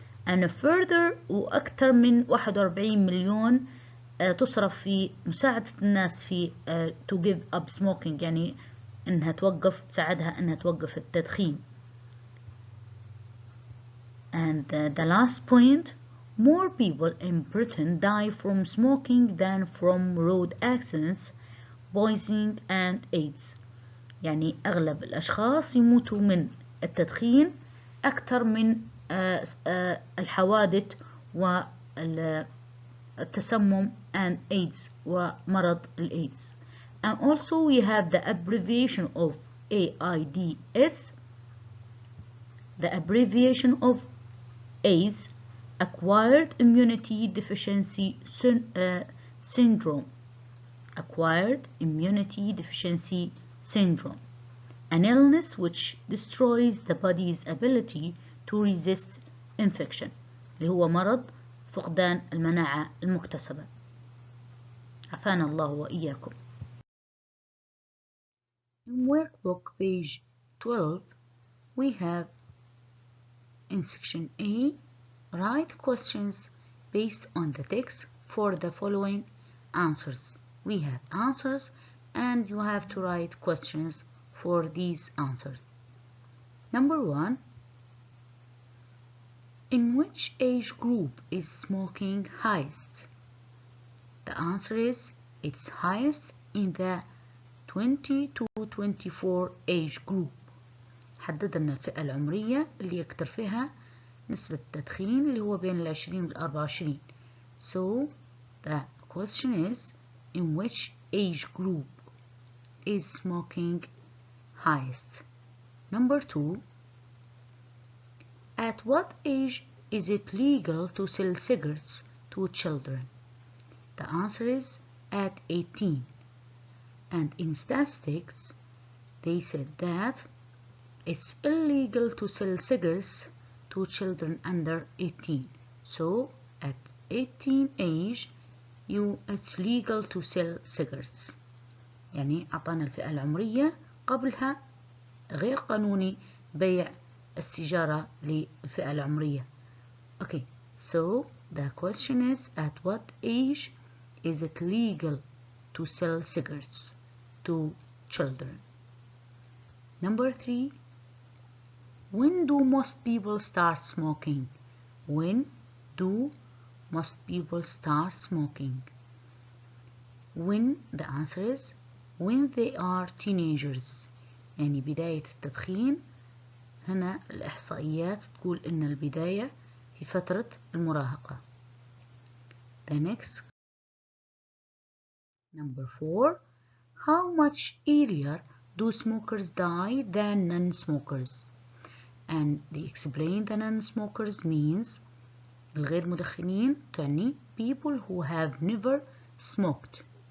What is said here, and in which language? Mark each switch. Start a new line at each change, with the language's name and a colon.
English: and further
Arabic: وأكثر من 41 مليون تصرف في مساعدة الناس في
English: to give up smoking،
Arabic: يعني إنها تساعدها إنها توقف التدخين.
English: And the last point, more people in Britain die from smoking than from road accidents, poisoning and AIDS.
Arabic: يعني أغلب الأشخاص يموتوا من التدخين أكثر من الحوادث والتسمم
English: and AIDS
Arabic: ومرض الإيدز.
English: And also we have the abbreviation of AIDS. The abbreviation of AIDS, Acquired Immunity Deficiency Syndrome. Acquired Immunity Deficiency Syndrome. An illness which destroys the body's ability to resist infection.
Arabic: اللي هو مرض فقدان المناعة المكتسبة. عافانا الله وإياكم.
English: In workbook page 12, we have in section A, write questions based on the text for the following answers. We have answers and you have to write questions for these answers. Number 1, in which age group is smoking highest? The answer is it's highest in the 20 to 24 age group.
Arabic: حددنا الفئة العمرية اللي يكتر فيها نسبة التدخين اللي هو بين 20 وال 24.
English: So the question is, in which age group is smoking highest? Number 2, at what age is it legal to sell cigarettes to children? The answer is at 18. And in statistics, they said that it's illegal to sell cigarettes to children under 18. So at 18 age, it's legal to sell cigarettes.
Arabic: يعني أعطانا الفئة العمرية قبلها غير قانوني بيع السيجارة للفئة العمرية.
English: Okay, so the question is, at what age is it legal to sell cigarettes to children? Number 3, when do most people start smoking? When do most people start smoking? When, the answer is when they are teenagers.
Arabic: يعني بداية التدخين هنا الإحصائيات تقول إن البداية في فترة المراهقة.
English: The next, number 4, how much earlier do smokers die than non-smokers? And they explain the non-smokers means
Arabic: الغير مدخنين تعني
English: people who have never smoked.